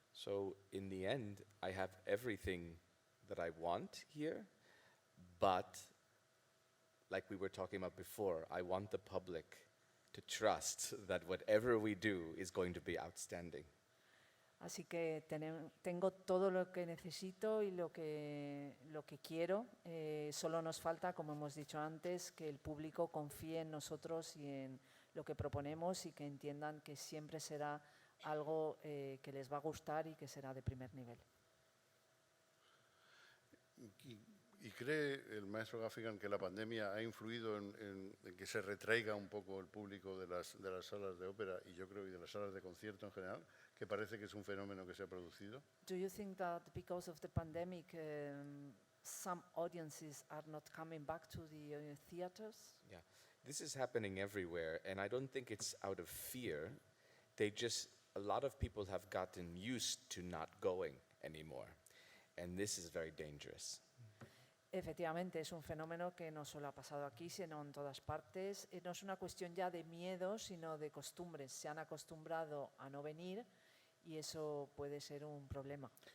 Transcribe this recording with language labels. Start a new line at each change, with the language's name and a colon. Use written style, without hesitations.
English: So in the end, I have everything that I want here, but like we were talking about before, I want the public to trust that whatever we do is going to be outstanding.
Spanish: Así que tengo todo lo que necesito y lo que quiero. Solo nos falta, como hemos dicho antes, que el público confíe en nosotros y en lo que proponemos y que entiendan que siempre será algo que les va a gustar y que será de primer nivel. ¿Y cree el maestro Gaffigan que la pandemia ha influido en que se retraiga un poco el público de las salas de ópera y yo creo y de las salas de concierto en general, que parece que es un fenómeno que se ha producido?
English: Do you think that because of the pandemic some audiences are not coming back to the theaters? Yeah, this is happening everywhere, and I don't think it's out of fear. A lot of people have gotten used to not going anymore, and this is very dangerous.
Spanish: Efectivamente, es un fenómeno que no solo ha pasado aquí, sino en todas partes. No es una cuestión ya de miedo, sino de costumbres. Se han acostumbrado a no venir y eso puede ser un problema.